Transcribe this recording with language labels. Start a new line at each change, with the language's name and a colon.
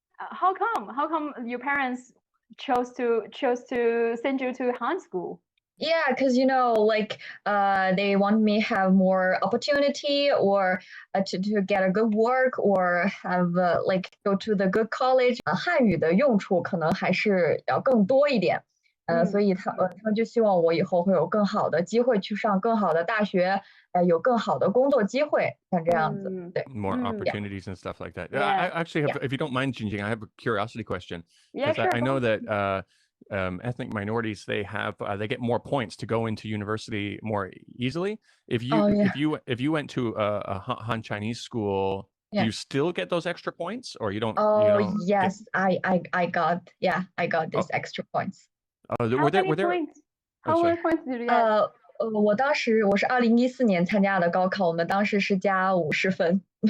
English: How come? How come your parents chose to send you to Han school? Yeah, because they want me have more opportunity or to get a good work or have go to the good college.
Chinese: 汉语的用处可能还是要更多一点。所以他们就希望我以后会有更好的机会去上更好的大学，有更好的工作机会，像这样子。对。
English: More opportunities and stuff like that. Yeah. I actually have, if you don't mind, Jingjing, I have a curiosity question. Yeah, Because sure. I know that ethnic minorities, they get more points to go into university more easily. If you went to a Han Chinese school, do you still get those extra points, or you don't? Yes, I got these extra points. How many points? How many points did you get?
Chinese: 我当时我是2014年参加的高考，我们当时是加50分。